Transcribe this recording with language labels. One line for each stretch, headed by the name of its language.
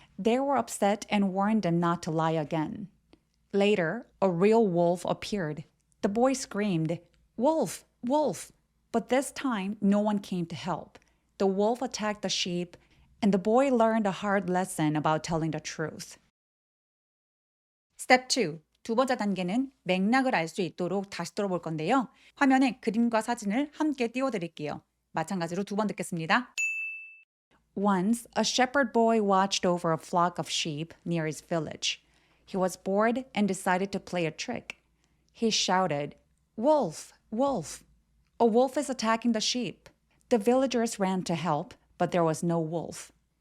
English: They were upset and warned him not to lie again. Later, a real wolf appeared. The boy screamed, "Wolf, wolf!" But this time, no one came to help. The wolf attacked the sheep, and the boy learned a hard lesson about telling the truth. Step 2.
Korean: 두 번째 단계는 맥락을 알 수 있도록 다시 들어볼 건데요. 화면에 그림과 사진을 함께 띄워드릴게요. 마찬가지로 2번 듣겠습니다.
English: Once, a shepherd boy watched over a flock of sheep near his village. He was bored and decided to play a trick. He shouted, "Wolf, wolf! A wolf is attacking the sheep." The villagers ran to help, but there was no wolf.